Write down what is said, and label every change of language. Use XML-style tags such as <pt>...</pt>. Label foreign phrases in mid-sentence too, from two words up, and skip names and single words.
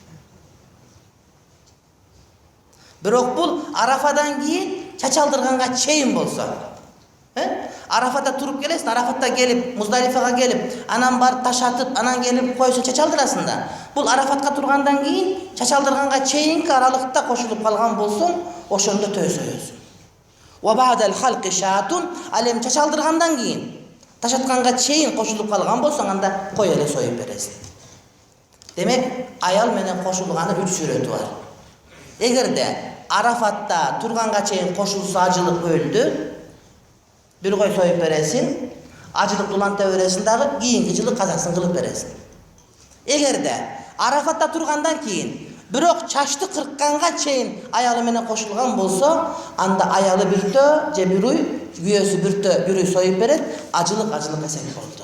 <ky>Бирок бул Арафадан кийин чачалдырганга чейин болсо. Арафатта туруп келесиң, Арафатта келип, Муздалифага келип, анан барып таш атып, анан келип койсо чачалдырасың да. Бул Арафатка тургандан кийин чачалдырганга чейинки аралыкта кошулуп калган болсоң, ошондо төө соёсуң.</ky> <ar>وبعد الحلق شاة,</ar> <ky>алем чачалдыргандан кийин таш атканга чейин кошулуп калган болсоң, анда кой эле союп бересиң. Демек, аял менен кошулганын 3 сүрөтү бар. Эгерде Арафатта турганга чейин кошулса ажылык өлдү, бир кой союп бересиң, ажылык уланта бересиң дагы, кийинки жылы казасын кылып бересиң. Эгерде Арафатта тургандан кийин бирок чачты кыркканга чейин аялы менен кошулган болсо, анда аялы биртөө же бир уй, күйөөсү биртөө, бир уй союп берет, ажылык эсеп болду.</ky>